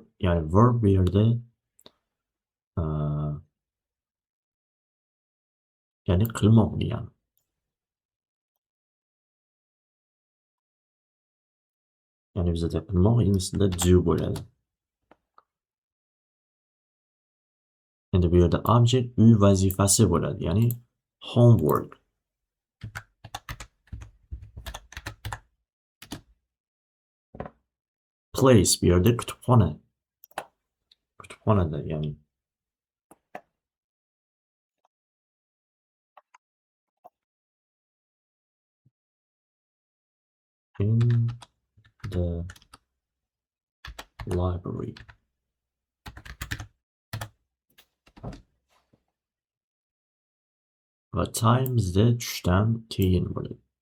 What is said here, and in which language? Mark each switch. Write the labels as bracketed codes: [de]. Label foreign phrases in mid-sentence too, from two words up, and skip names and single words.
[uz] Ya'ni verb bu yerda ya'ni qilmoq degani. Ya'ni bizda qilmoq ingliz tilida do bo'ladi. Endi bu yerda object uy vazifasi bo'ladi, ya'ni homework. Place bu yerda kutubxona. Kutubxonada, ya'ni [en] in the library. [uz] Va time bizda tushdan keyin bo'ladi.